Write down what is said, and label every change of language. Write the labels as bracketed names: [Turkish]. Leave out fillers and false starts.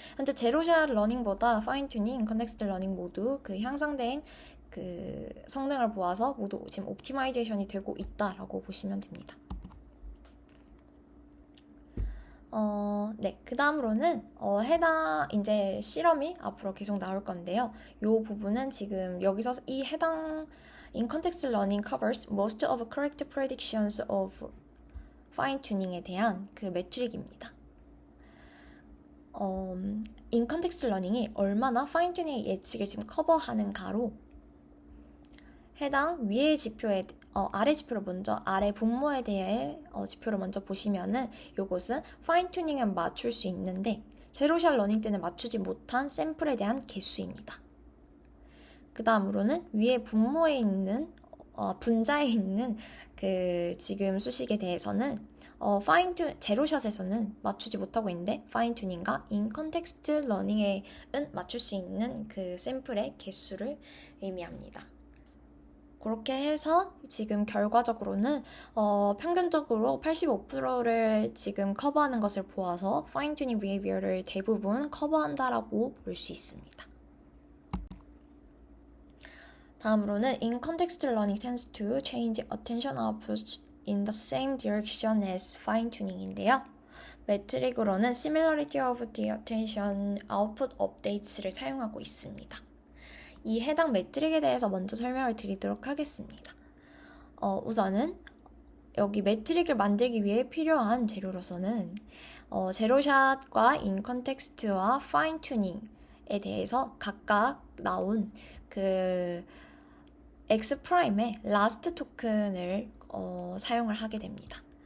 [Korean] 현재 제로샷 러닝보다 파인 튜닝, 인 컨텍스트 러닝 모두 그 향상된 그 성능을 보아서 모두 지금 옵티마이제이션이 되고 있다라고 보시면 됩니다. 네. 그 다음으로는, 해당, 이제 실험이 앞으로 계속 나올 건데요. 이 부분은 지금 여기서 이 해당, [English] in context learning covers most of correct predictions of fine tuning에 [Korean] 대한 그 매트릭입니다. in context learning이 얼마나 fine tuning의 예측을 지금 커버하는가로 해당 위의 지표에 아래 지표를 먼저 아래 분모에 대해 지표를 먼저 보시면은 요것은 파인 튜닝은 맞출 수 있는데 제로샷 러닝 때는 맞추지 못한 샘플에 대한 개수입니다. 그 다음으로는 위에 분모에 있는 분자에 있는 그 지금 수식에 대해서는 제로샷에서는 맞추지 못하고 있는데 파인 튜닝과 인 컨텍스트 러닝에는 맞출 수 있는 그 샘플의 개수를 의미합니다. 그렇게 해서 지금 결과적으로는 평균적으로 85%를 지금 커버하는 것을 보아서 파인 튜닝 비헤이비어를 대부분 커버한다라고 볼 수 있습니다. 다음으로는 [English] in context learning tends to change attention output in the same direction as fine tuning인데요. [Korean] 매트릭으로는 [English] similarity of the attention output updates를 [Korean] 사용하고 있습니다. 이 해당 매트릭에 대해서 먼저 설명을 드리도록 하겠습니다. 우선은 여기 매트릭을 만들기 위해 필요한 재료로서는 제로샷과 인 컨텍스트와 파인 튜닝에 대해서 각각 나온 그 X 프라임의 라스트 토큰을 사용을 하게 됩니다.